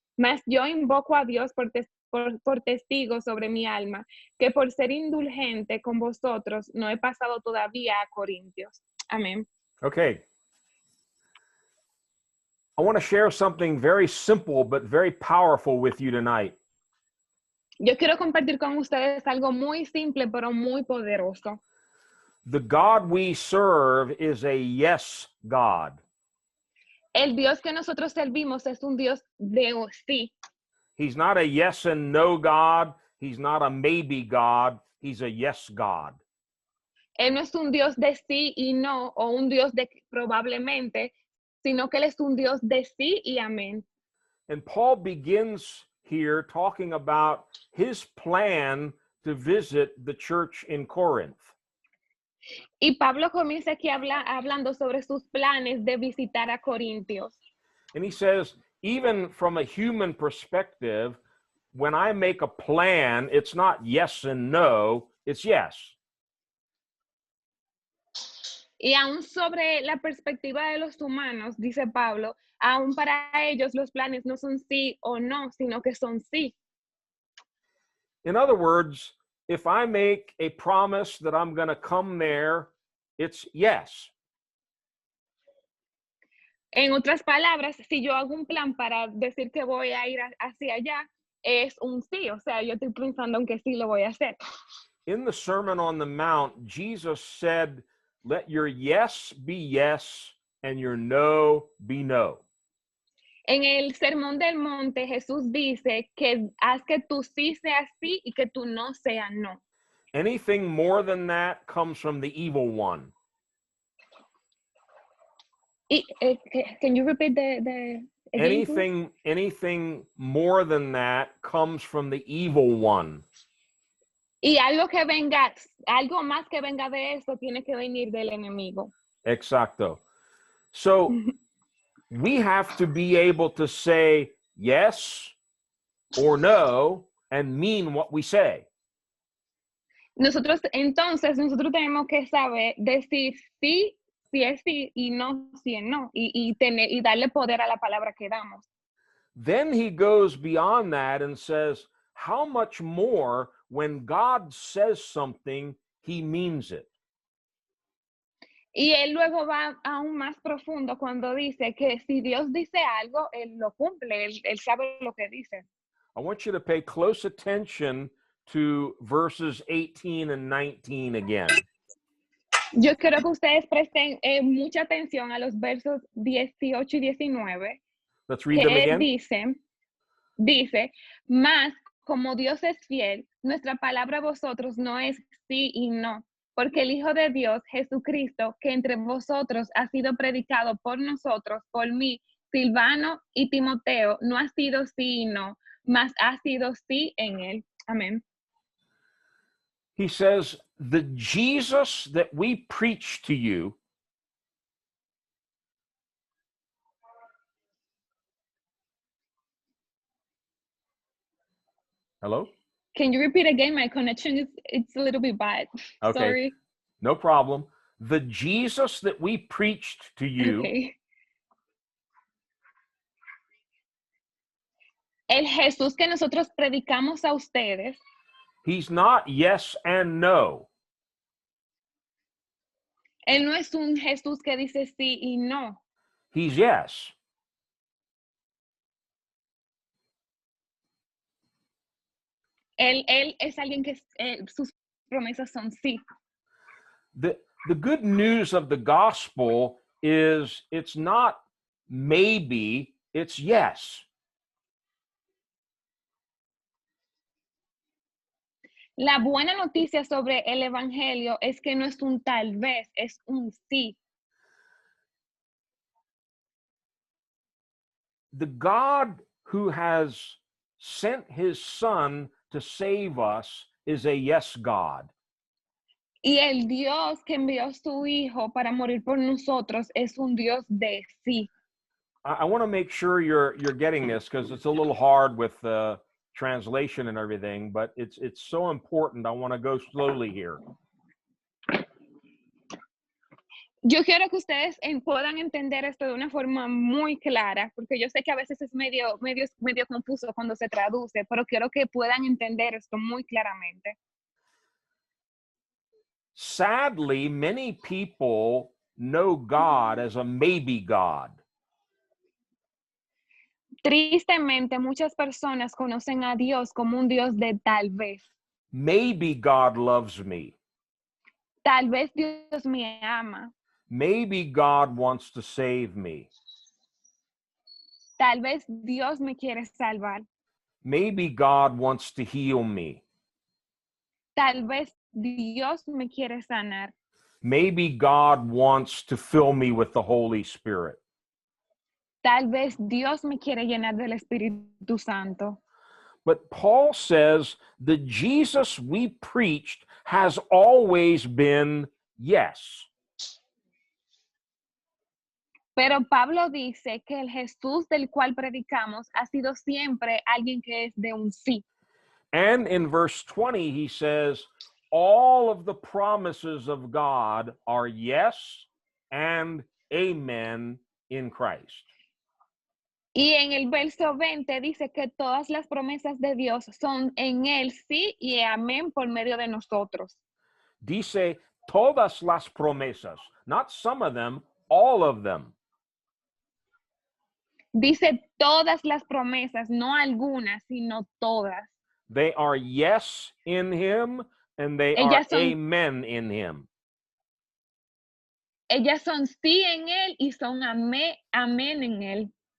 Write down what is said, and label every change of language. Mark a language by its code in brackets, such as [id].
[es] Mas yo invoco a Dios por testigo sobre mi alma, que por ser indulgente con vosotros no he pasado todavía a Corintios. Amén. [en] Okay. I want to share something very simple but very powerful with you tonight. [es] Yo quiero compartir con ustedes algo muy simple pero muy poderoso. [en] The God we serve is a yes God. [es] El Dios que nosotros servimos es un Dios de sí. [en] He's not a yes and no God. He's not a maybe God. He's a yes God. [es] Él no es un Dios de sí y no, o un Dios de probablemente, sino que Él es un Dios de sí y amén. [en] And Paul begins here talking about his plan to visit the church in Corinth. [es] Y Pablo comienza aquí hablando sobre sus planes de visitar a Corintios. [en] And he says, even from a human perspective, when I make a plan, it's not yes and no, it's yes. [es] Y aún sobre la perspectiva de los humanos, dice Pablo, aún para ellos los planes no son sí o no, sino que son sí. [en] In other words, if I make a promise that I'm going to come there, it's yes. [es] En otras palabras, si yo hago un plan para decir que voy a ir hacia allá, es un sí, o sea, yo estoy pensando en que sí lo voy a hacer. [en] In the Sermon on the Mount, Jesus said, let your yes be yes and your no be no. [es] En el Sermón del Monte, Jesús dice que haz que tu sí sea sí y que tu no sea no. [en] Anything more than that comes from the evil one. Can you repeat the again, please? Anything more than that comes from the evil one. [es] Y algo que venga, algo más que venga de eso tiene que venir del enemigo. Exacto. [en] So we have to be able to say yes or no and mean what we say. [es] Nosotros tenemos que saber decir sí, si es sí, y no, si es no, y darle poder a la palabra que damos. [en] Then he goes beyond that and says, how much more when God says something, he means it. [es] Y él luego va aún más profundo cuando dice que si Dios dice algo, él lo cumple, él sabe lo que dice. [en] I want you to pay close attention to verses 18 and 19 again. [es] Yo quiero que ustedes presten mucha atención a los versos 18 y 19. [en] Let's read them [es] Que [en] again. [es] dice, mas como Dios es fiel, nuestra palabra a vosotros no es sí y no, porque el Hijo de Dios, Jesucristo, que entre vosotros ha sido predicado por nosotros, por mí, Silvano y Timoteo, no ha sido sí y no, mas ha sido sí en él. Amén. [en] He says, the Jesus that we preach to you Hello? Can you repeat again? My connection it's a little bit bad. Okay. Sorry. No problem. The Jesus that we preached to you Okay. [es] El Jesús que nosotros predicamos a ustedes, [en] he's not yes and no. [es] él no es un Jesús que dice sí y no. [en] He's yes. [es] Él es alguien que sus promesas son sí. [en] The good news of the gospel is it's not maybe, it's yes. [es] La buena noticia sobre el evangelio es que no es un tal vez, es un sí. [en] The God who has sent his son to save us is a yes God. [es] Y el Dios que envió a su hijo para morir por nosotros es un Dios de sí. [en] I want to make sure you're getting this because it's a little hard with the translation and everything, but it's so important. I want to go slowly here. [es] Yo quiero que ustedes puedan entender esto de una forma muy clara, porque yo sé que a veces es medio confuso cuando se traduce, pero quiero que puedan entender esto muy claramente. [en] Sadly, many people know God as a maybe God. [es] Tristemente, muchas personas conocen a Dios como un Dios de tal vez. [en] Maybe God loves me. [es] Tal vez Dios me ama. [en] Maybe God wants to save me. [es] Tal vez Dios me quiere salvar. [en] Maybe God wants to heal me. [es] Tal vez Dios me quiere sanar. [en] Maybe God wants to fill me with the Holy Spirit. [es] Tal vez Dios me quiere llenar del Espíritu Santo. [en] But Paul says the Jesus we preached has always been yes. [es] Pero Pablo dice que el Jesús del cual predicamos ha sido siempre alguien que es de un sí. [en] And in verse 20, he says, all of the promises of God are yes and amen in Christ. [es] Y en el verso 20 dice que todas las promesas de Dios son en él sí y amén por medio de nosotros. Dice todas las promesas, [en] not some of them, all of them. [es] Dice todas las promesas, no algunas, sino todas. [en] They are yes in him and they [es] Ellas [en] are amen in him. [es] Ellas son sí en él y son amén en él.